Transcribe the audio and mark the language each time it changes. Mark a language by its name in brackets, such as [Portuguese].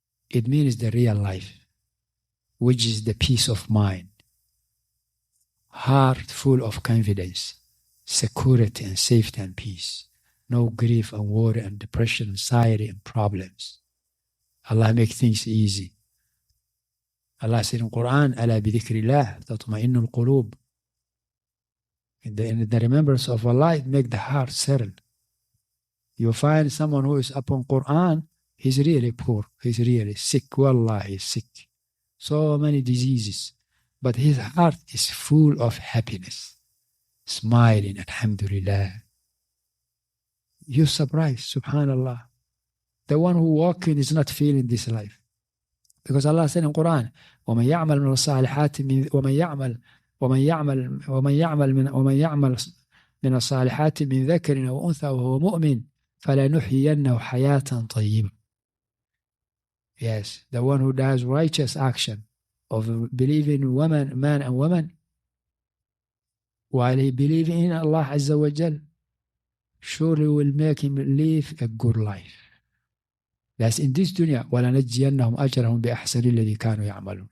[English] It means the real life, which is the peace of mind, heart full of confidence, security and safety and peace, no grief and worry and depression, anxiety and problems. Allah makes things easy. Allah said in Quran, [Arabic] أَلَا بِذِكْرِ اللَّهِ تَطْمَئِنُّ الْقُلُوبِ. [English] In the remembrance of Allah, it makes the heart settle. You find someone who is upon Quran, he's really poor, he's really sick, wallah, he's sick. So many diseases, but his heart is full of happiness, smiling, alhamdulillah. You're surprised, subhanallah. The one who walking is not feeling this life. Because Allah said in Quran, [Arabic] وَمَنْ يَعْمَلْ مِنَ الصَّالِحَاتِ من الصالحات من ذكر أو أنثى وهو مؤمن فلنحيينه حياة طيبة. [English] Yes, the one who does righteous action of believing woman, man and woman, while he believes in Allah Azza wa Jal, surely will make him live a good life. That's in this dunya. [Arabic] وَلَنَجْزِيَنَّهُمْ أَجْرَهُمْ بِأَحْسَنِ الَّذِي كَانُوا يَعْمَلُونَ.